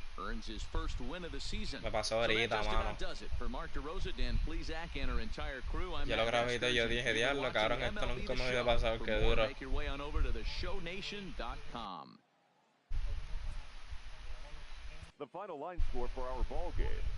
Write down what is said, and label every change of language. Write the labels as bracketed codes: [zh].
[en] Earns his first win of the season. [es] Me pasó ahorita, mano. [en] For Mark DeRosa, Dan Plesac, and our entire crew, I'm [es] yo lo grabé y yo dije, diablo, cabrón, esto nunca me había pasado, qué duro. [en] Make your way on over to theshownation.com. The final line score for our ball game.